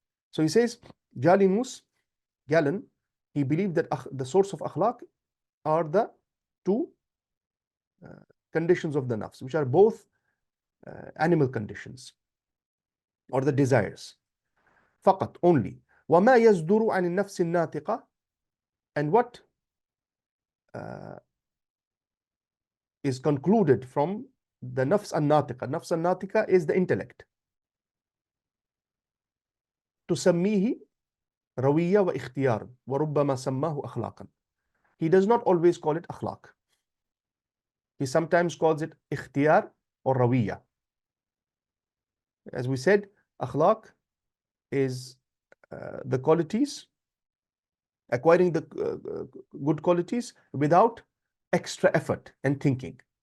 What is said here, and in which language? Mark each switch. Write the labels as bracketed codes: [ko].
[en] So he says, Galen, he believed that the source of akhlaq are the two conditions of the nafs, which are both animal conditions or the desires. [ar] فقط, [en] only. [ar] وما يصدر عن النفس الناطقة, [en] and what is concluded from the nafs al-natiqa. Nafs al-natiqa is the intellect. [ar] تسميه روية واختيار وربما سماه أخلاقا. [en] He does not always call it akhlaq. He sometimes calls it ikhtiyar or rawiya. As we said, akhlaq is the qualities, acquiring the good qualities without extra effort and thinking.